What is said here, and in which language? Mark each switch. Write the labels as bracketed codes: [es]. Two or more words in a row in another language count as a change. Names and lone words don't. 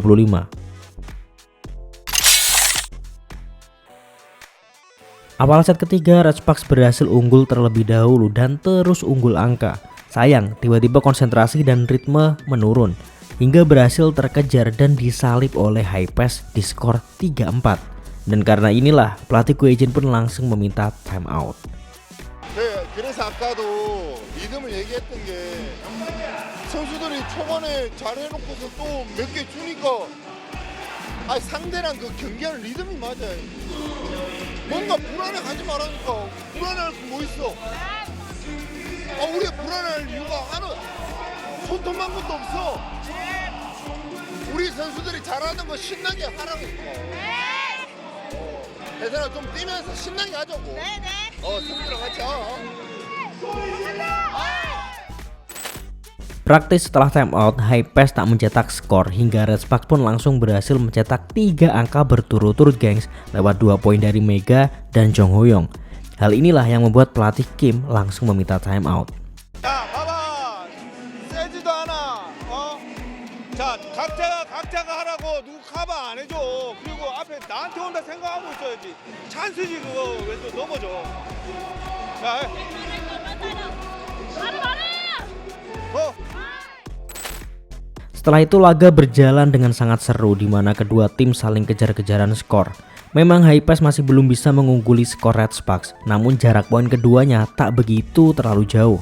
[id] Awal set ketiga, Red Sparks berhasil unggul terlebih dahulu dan terus unggul angka. Sayang, tiba-tiba konsentrasi dan ritme menurun hingga berhasil terkejar dan disalip oleh Hypesk di skor 3-4. Dan karena inilah pelatih Ko Hee-jin pun langsung meminta [en] time out. [ko] 그래서 아까도 리듬을 얘기했던 게 선수들이 초반에 잘해놓고서 또 몇 개 주니까 상대랑 그 경기하는 리듬이 맞아요. 뭔가 불안해하지 말라니까. 불안할 거 뭐 있어? 우리가 불안할 이유가 하나 손톱만 것도 없어. 우리 선수들이 잘하는 거 신나게 하라니까. 대선아 좀 뛰면서 신나게 하자고. 네네. 선수들랑 같이. [id] Praktis setelah [en] time out, [id] Hypesk tak mencetak skor hingga Red Sparks pun langsung berhasil mencetak 3 angka berturut-turut gengs lewat 2 poin dari Mega dan Jong Ho-young. Hal inilah yang membuat pelatih Kim langsung meminta [en] time out. [ko] 자, 봐봐. 세지도 않아. 자, 각자가 하라고 누구 커버 안 해줘. 그리고 앞에 나한테 온다 생각하고 있어야지. 찬스지 그거 왜 또 넘어져. 자, 해. [id] Setelah itu laga berjalan dengan sangat seru di mana kedua tim saling kejar-kejaran skor. Memang Hypesk masih belum bisa mengungguli skor Red Sparks, namun jarak poin keduanya tak begitu terlalu jauh.